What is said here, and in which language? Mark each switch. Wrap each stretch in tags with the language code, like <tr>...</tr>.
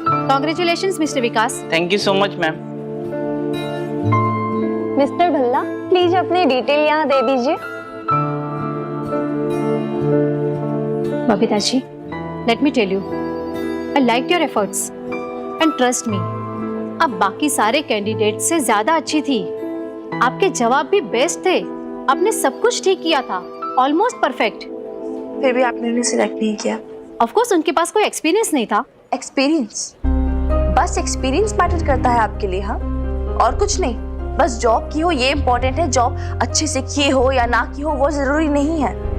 <en>Congratulations, Mr. Vikas. Thank you so much ma'am.</en> <hi>Mister Bhalla, please अपनी detail यहाँ दे दीजिए।</hi> <en>Babita ji, let me tell you, I liked your efforts and trust me,</en> <hi>अब बाकी सारे candidate से ज्यादा अच्छी थी। आपके जवाब भी बेस्ट थे, आपने सब कुछ ठीक किया था, ऑलमोस्ट परफेक्ट। फिर भी आपने उन्हें सिलेक्ट नहीं किया। ऑफ कोर्स उनके पास कोई एक्सपीरियंस नहीं था। एक्सपीरियंस, बस एक्सपीरियंस मैटर करता है आपके लिए? हाँ, और कुछ नहीं? बस जॉब की हो ये इम्पोर्टेंट है, जॉब अच्छे से की हो या ना की हो वो जरूरी नहीं है।</hi>